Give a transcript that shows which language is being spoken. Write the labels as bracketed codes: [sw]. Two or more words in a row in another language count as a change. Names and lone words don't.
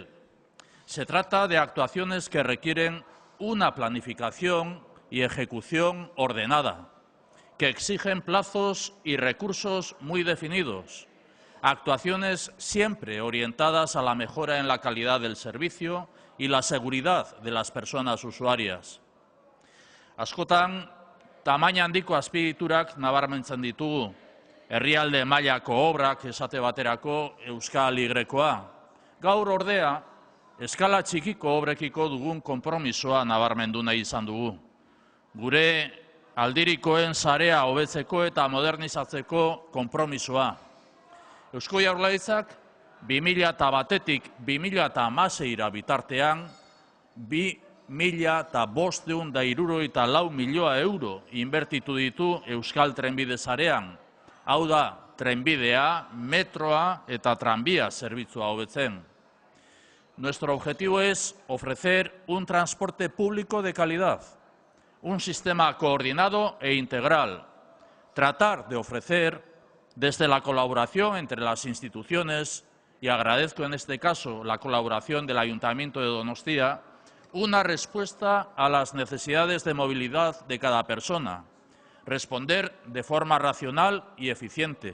[es] Se trata de actuaciones que requieren una planificación y ejecución ordenada, que exigen plazos y recursos muy definidos, actuaciones siempre orientadas a la mejora en la calidad del servicio y la seguridad de las personas usuarias. [eu] Askotan, tamaina handiko azpiegiturak nabarmentzen ditugu, herrialde mailako obrak esate baterako Euskal Y-a. Gaur ordea, eskala txikiko obrekiko dugun konpromisoa nabarmendu nahi izan dugu. Gure aldirikoen sarea hobetzeko eta modernizatzeko konpromisoa. Eusko Jaurlaritzak 2001-tik 2016 bitartean 2.574 milioi euro inbertitu ditu Euskal Trenbide sarean. Hau da, trenbidea, metroa eta tranbia zerbitzua hobetzen. [es] Nuestro objetivo es ofrecer un transporte público de calidad, un sistema coordinado e integral, tratar de ofrecer desde la colaboración entre las instituciones, y agradezco en este caso la colaboración del Ayuntamiento de Donostia, una respuesta a las necesidades de movilidad de cada persona, responder de forma racional y eficiente.